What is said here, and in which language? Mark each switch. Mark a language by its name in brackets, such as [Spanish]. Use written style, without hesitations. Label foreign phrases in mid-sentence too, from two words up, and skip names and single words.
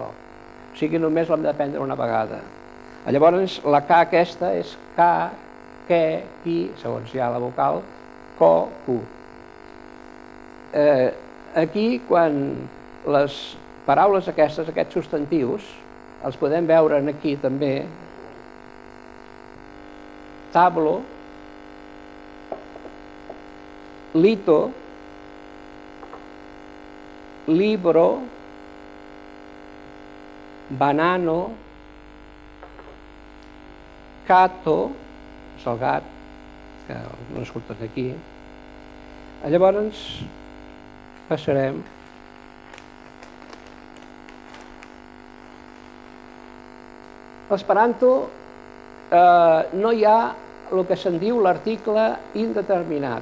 [Catalan] O sigui, només l'hem d'aprendre una vegada. Llavors, la K aquesta és K, que, qui, segons ja la vocal, co, cu. Aquí, quan les paraules aquestes, aquests substantius, els podem veure aquí també, [Esperanto] tablo, lito, libro, banano, cato, [Catalan] és el gat, que no surten aquí. Llavors passarem a l'esperanto. No hi ha el que se'n diu l'article indeterminat.